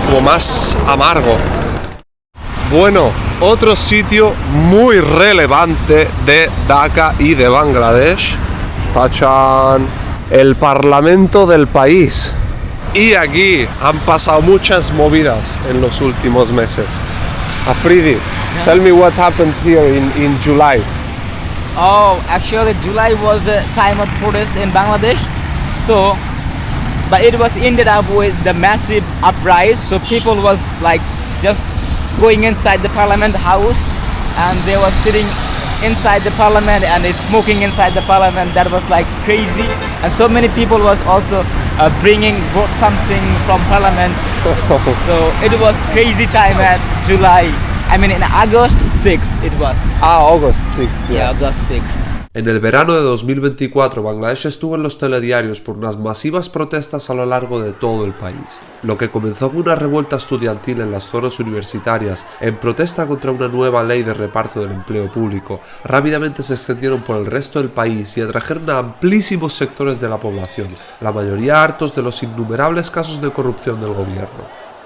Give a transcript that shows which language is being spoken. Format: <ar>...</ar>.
<es>Como más amargo. Bueno, otro sitio muy relevante de Dhaka y de Bangladesh. Tachan, el parlamento del país. Y aquí han pasado muchas movidas en los últimos meses.</es> <en>Afridi, tell me what happened here in July. Oh, actually July was a time of protest in Bangladesh. So, but it was ended up with the massive uprising. So people was like just going inside the parliament house, and they were sitting inside the parliament and they smoking inside the parliament. That was like crazy, and so many people was also brought something from parliament. So it was crazy time at July. I mean in August 6 it was. August 6. Yeah, August 6.</en> <es>En el verano de 2024, Bangladesh estuvo en los telediarios por unas masivas protestas a lo largo de todo el país. Lo que comenzó como una revuelta estudiantil en las zonas universitarias en protesta contra una nueva ley de reparto del empleo público, rápidamente se extendieron por el resto del país y atrajeron a amplísimos sectores de la población, la mayoría hartos de los innumerables casos de corrupción del gobierno.</es>